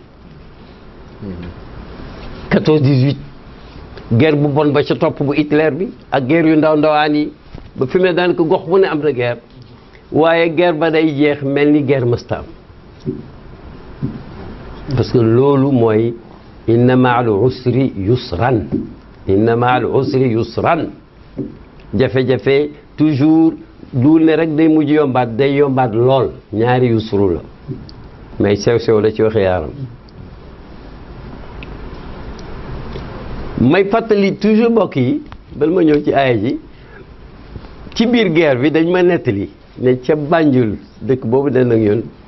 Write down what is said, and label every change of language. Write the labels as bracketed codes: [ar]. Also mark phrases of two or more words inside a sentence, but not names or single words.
[wo] 14-18 guerre bu bon ba ca topp bu Hitler bi ak guerre yu ndaw ndawaan yi ba fi mu ne daanaka gox bu ne am na guerre waaye guerre ba day jeex mel ni guerre mësta am [fr] parce que [wo] loolu mooy [ar] إن مع العسر يسرا إن مع العسر يسرا [wo] jafe-jafe toujours duul ne rek day mujj yombaat day yombaat lool ñaari yusru la mais sew-sew la ci waxe yaaram may fàttali toujours mbokk yi bal ma ñëw ci aaya ji ci biir guerre bi dañ ma nettali ne ca Banjul dëkk boobu den ak ñun